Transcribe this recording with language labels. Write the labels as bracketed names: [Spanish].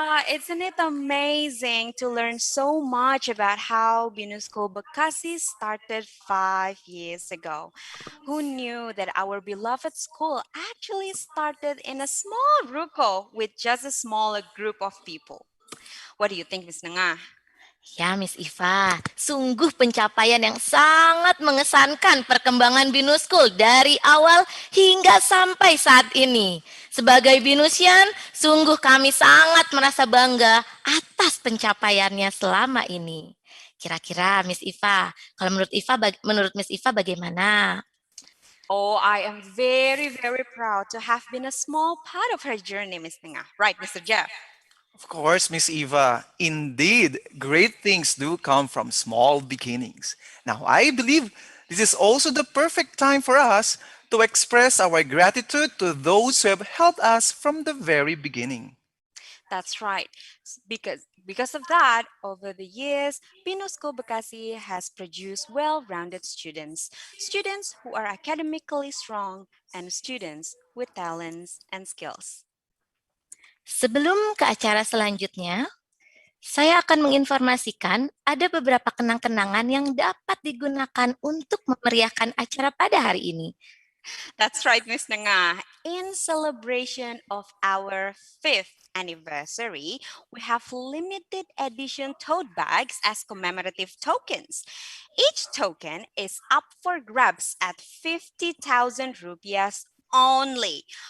[English] Isn't it amazing to learn so much about how BINUS School Bekasi started 5 years ago? Who knew that our beloved school actually started in a small ruko with just a small group of people? What do you think, Miss Nanga? [Indonesian] Ya, Miss Iva, sungguh pencapaian yang sangat mengesankan perkembangan BINUS School dari awal hingga sampai saat ini. Sebagai BINUSian, sungguh kami sangat merasa bangga atas pencapaiannya selama ini. Kira-kira Miss Iva, kalau menurut Miss Iva bagaimana? [English] Oh, I am very, very proud to have been a small part of her journey, Miss Nanga. Right, Mr. Jeff? Of course, Miss Eva. Indeed, great things do come from small beginnings. Now, I believe this is also the perfect time for us to express our gratitude to those who have helped us from the very beginning. That's right. Because of that, over the years, BINUS School Bekasi has produced well-rounded students. Students who are academically strong and students with talents and skills. [Indonesian] Sebelum ke acara selanjutnya, saya akan menginformasikan ada beberapa kenang-kenangan yang dapat digunakan untuk memeriahkan acara pada hari ini. [English] That's right, Miss Nanga. In celebration of our 5th anniversary, we have limited edition tote bags as commemorative tokens. Each token is up for grabs at 50,000 rupiahs only.